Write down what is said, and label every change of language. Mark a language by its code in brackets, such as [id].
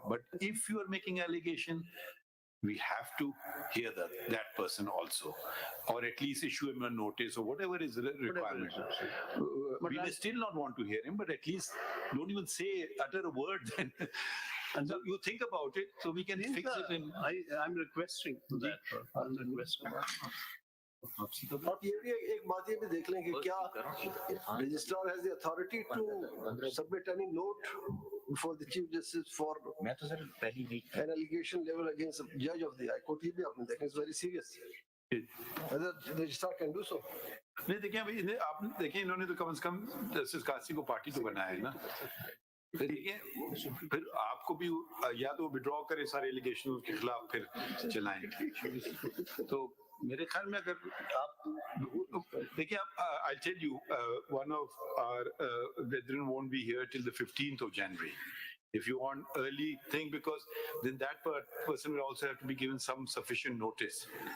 [en] But if you are making allegation, we have to hear that person also, or at least issue him a notice or whatever is the requirement. We may still not want to hear him, but at least don't even utter a word then. And so you think about it, so we can fix it in. I'm requesting that. I'm requesting. [hi] आप ये भी एक बात ये भी देख लें कि क्या registrar [en] has the authority to submit any note before the Chief Justice for [hi] मैं तो सर पहली week [en] an allegation level against a judge of the High Court. [hi] ये भी आपने देखा, [en] it's very serious. Whether the registrar can do so. [hi] नहीं देखिए अभी आपने देखिए इन्होंने तो कम से कम जस्टिस कासी को पार्टी तो बनाया है ना। फिर आपको भी या तो विड्रॉ करे सारे एलिगेशन के खिलाफ फिर चलाएं। तो मेरे ख्याल में अगर आप देखिए [en] I'll tell you, one of our brethren won't be here till the 15th of January. If you want early thing, because then that person will also have to be given some sufficient notice.